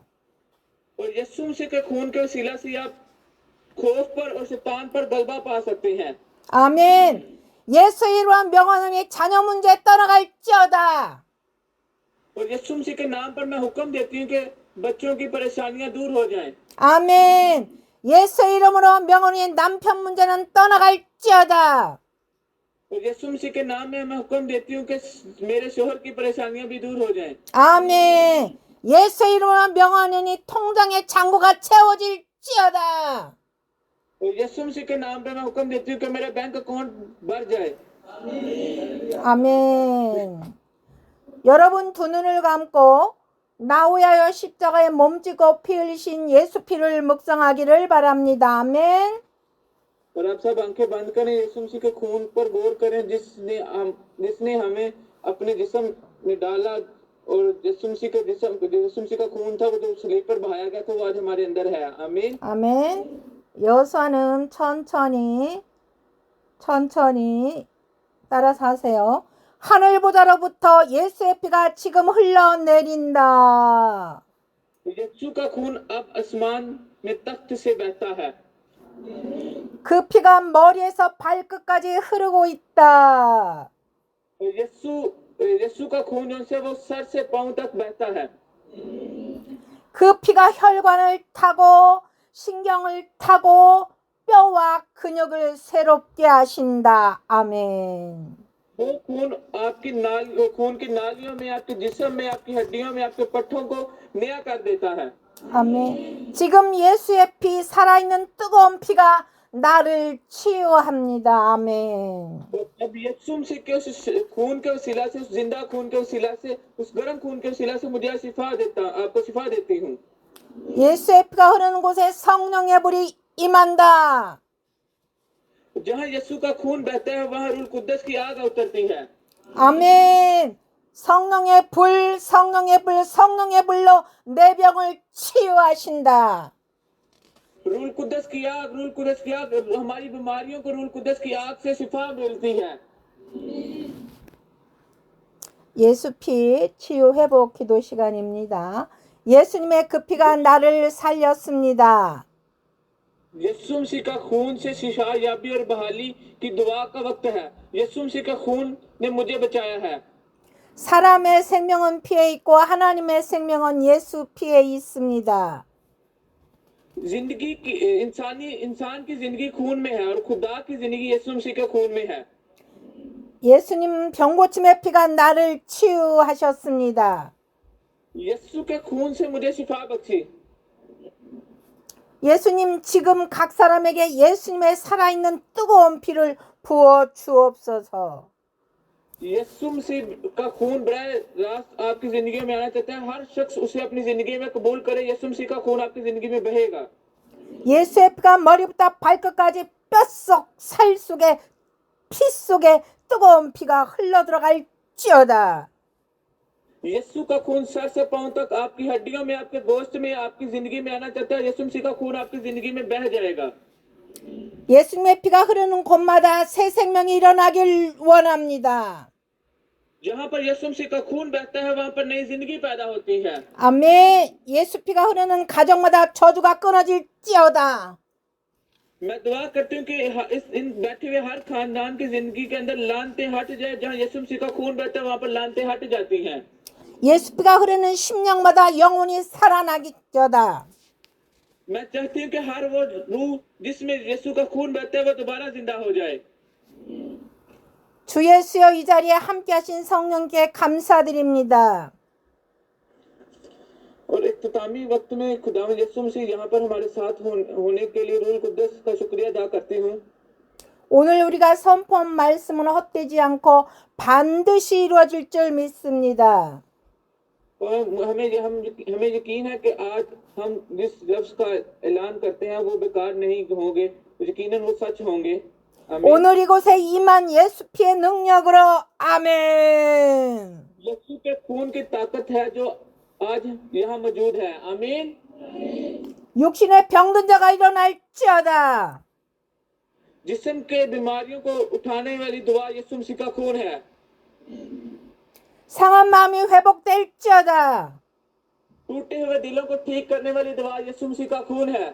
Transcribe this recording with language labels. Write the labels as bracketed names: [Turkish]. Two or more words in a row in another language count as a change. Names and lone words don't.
[Urdu] اور یسوع مسیح کے خون کے وسیلہ سے آپ خوف پر اور شیطان پر غلبہ پا سکتے ہیں. [Korean] 아멘. 예수의 이름으로 명하노니 자녀 문제 떠나갈지어다. [Urdu] اور یسوع مسیح کے نام پر میں حکم دیتی ہوں کہ بچوں کی پریشانیاں دور ہو جائیں. [Korean] 아멘. 예수의 이름으로 명하노니 남편 문제는 떠나갈지어다. [Urdu] اور یسوع مسیح کے نام میں میں حکم دیتی ہوں کہ میرے شوہر کی پریشانیاں بھی دور ہو جائیں. [Korean] 아멘. 예수의 이름으로 명하노니 통장의 잔고가 채워질지어다. [Urdu] اور یسوع مسیح کے نام پے میں حکم دیتی ہوں کہ میرا [English] bank account [Urdu] بھر جائے. [Korean] 아멘. 여러분 두 눈을 감고 나오야여 십자가에 몸짓고 피 흘리신 예수 피를 묵상하기를 바랍니다. 아멘. [Urdu] اور آپ سب آنکھیں بند کریں، یسوع مسیح کے خون پر غور کریں جس نے ہمیں اپنے جسم میں ڈالا اور یسوع مسیح کا خون تھا وہ جو صلیب پر بہایا گیا تھا وہ آج ہمارے اندر ہے. آمین. [Korean] 아멘. 여호수아는 천천히 따라서 하세요. 하늘보다로부터 예수의 피가 지금 흘러내린다. [Urdu] یسوع کا خون اب آسمان میں تخت سے بہتا ہے. [Korean] 그 피가 머리에서 발끝까지 흐르고 있다. [Urdu] یسوع یسوع کا خون جو ہے وہ سر سے پاؤں تک بہتا ہے. [Korean] 그 피가 혈관을 타고 신경을 타고 뼈와 근육을 새롭게 하신다. 아멘. [Urdu] وہ خون آپ کی خون کی نالیوں میں، آپ کے جسم میں، آپ کی ہڈیوں میں، آپ کے پٹھوں کو نیا کر دیتا ہے. [Korean] 아멘. 지금 예수의 피, 살아있는 뜨거운 피가 나를 치유합니다. 아멘. [Urdu] تو اب یسوع مسیح کے اس خون کے وسیلہ سے، اس زندہ خون کے وسیلہ سے، اس گرم خون کے وسیلہ سے مجھے آپ کو شفا دیتی ہوں. [Korean] 예수의 피가 흐르는 곳에 성령의 불이 임한다. [Urdu] جہاں یسوع کا خون بہتا ہے وہاں روح القدس کی آگ اترتی ہے. [Korean] 아멘. 성령의 불, 성령의 불, 성령의 불로 내 병을 치유하신다. [Urdu] روح القدس کی آگ ہماری بیماریوں کو روح القدس کی آگ سے شفا ملتی ہے. [Korean] 예수 피 치유 회복 기도 시간입니다. 예수님의 그 피가 나를 살렸습니다. [Urdu] یسوع مسیح کا خون سے شفا یابی اور بحالی کی دعا کا وقت ہے. یسوع مسیح کا خون نے مجھے بچایا ہے. [Korean] 사람의 생명은 피에 있고 하나님의 생명은 예수 피에 있습니다. [Urdu] زندگی کی انسان کی زندگی خون میں ہے اور خدا کی زندگی یسوع مسیح کے خون میں ہے. [Korean] 예수님 병고침의 피가 나를 치유하셨습니다. [Urdu] یسوع کے خون سے مجھے شفا بخشی. [Korean] 예수님 지금 각 사람에게 예수님의 살아있는 뜨거운 피를 부어 주옵소서. [Urdu] یسوع مسیح کا خون براہ راست آپ کی زندگی میں آنا چاہتا ہے. ہر شخص اسے اپنی زندگی میں قبول کرے۔ یسوع مسیح کا خون آپ کی زندگی میں بہے گا. [Korean] 예수의 피가 머리부터 발끝까지 뼛속 살 속에 피 속에 뜨거운 피가 흘러 들어갈지어다. [Urdu] یسوع کا خون سر سے پاؤں تک آپ کی ہڈیوں میں، آپ کے گوشت میں، آپ کی زندگی میں آنا چاہتا ہے. یسوع مسیح کا خون آپ کی زندگی میں بہہ جائے گا. [Korean] 예수님의 피가 흐르는 곳마다 새 생명이 일어나길 원합니다. [Urdu] جہاں پر یسوع مسیح کا خون بہتا ہے وہاں پر نئی زندگی پیدا ہوتی ہے. [Korean] 아멘. 예수 피가 흐르는 가정마다 저주가 끊어질지어다. [Urdu] میں دعا کرتی ہوں کہ ان بیٹھے ہوئے ہر خاندان کی زندگی کے اندر لعنتیں ہٹ جائے. جہاں یسوع مسیح کا خون بہتا ہے وہاں پر لعنتیں ہٹ جاتی ہیں. [Korean] 예수 피가 흐르는 심령마다 영혼이 살아나기저다. [Urdu] میں چاہتی ہوں کہ ہر وہ روح جس میں یسوع کا خون بہتا ہے وہ دوبارہ زندہ ہو جائے. [Korean] 주 예수여 이 자리에 함께하신 성령께 감사드립니다. [Urdu] اور اختتامی وقت میں خدا یسوع مسیح یہاں پر ہمارے ساتھ ہونے کے لیے روح القدس کا شکریہ ادا کرتی ہوں. [Korean] 오늘 우리가 선포한 말씀은 헛되지 않고 반드시 이루어질 줄 믿습니다. [Urdu] اور ہمیں یقین ہے کہ آج ہم جس لفظ کا اعلان کرتے ہیں وہ بیکار نہیں ہوں گے، یقیناً وہ سچ ہوں گے. [Korean] 오늘 이곳에 임한 예수 피의 능력으로 아멘. [Urdu] یسوع کے خون کی طاقت ہے جو آج یہاں موجود ہے. آمین. [Korean] 육신의 병든 자가 일어날지어다. [Urdu] جسم کے بیماریوں کو اٹھانے والی دعا یسوع مسیح کا خون ہے. [Korean] 상한 마음이 회복될지어다. [Urdu] ٹوٹے ہوئے دلوں کو ٹھیک کرنے والی دعا یسوع مسیح کا خون ہے.